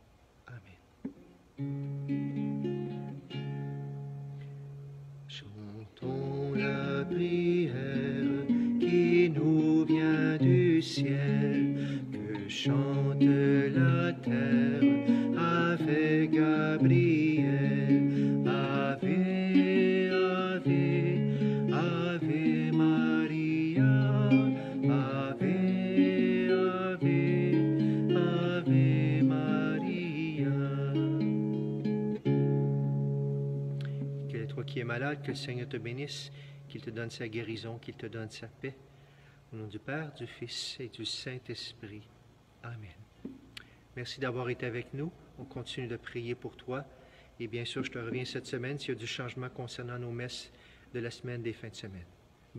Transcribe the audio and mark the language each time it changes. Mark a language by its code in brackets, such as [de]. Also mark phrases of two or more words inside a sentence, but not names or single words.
[fr] Amen. Chantons la prière qui nous vient du ciel, que chante la terre avec Gabriel. [la] Ave, Ave, Ave Maria, Ave, Ave, Ave Maria. [fr] Toi qui es malade, que le Seigneur te bénisse, qu'il te donne sa guérison, qu'il te donne sa paix. Au nom du Père, du Fils et du Saint-Esprit. Amen. Merci d'avoir été avec nous. On continue de prier pour toi. Et bien sûr, je te reviens cette semaine s'il y a du changement concernant nos messes de la semaine des fins de semaine.